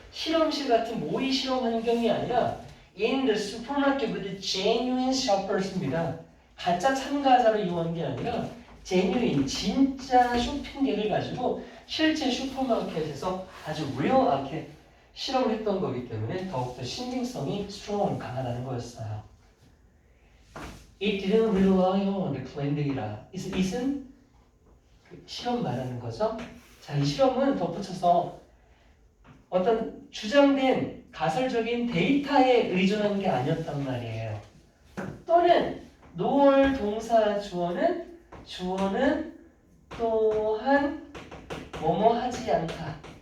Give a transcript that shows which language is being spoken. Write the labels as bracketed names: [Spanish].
[Korean] 실험실 같은 모의 실험 환경이 아니라 [English] in the supermarket with genuine shoppers [Korean] 입니다. 가짜 참가자를 이용한 게 아니라 genuine, 진짜 쇼핑객을 가지고 실제 슈퍼마켓에서 아주 real하게 실험을 했던 거기 때문에 더욱더 신빙성이 strong, 강하다는 거였어요. [English] It didn't rely on the claimed data. [Korean] it은 실험 말하는 거죠. 자, 이 실험은 덧붙여서 어떤 주장된 가설적인 데이터에 의존한 게 아니었단 말이에요. 또는 노월 동사 주어는 또한 뭐뭐 하지 않다.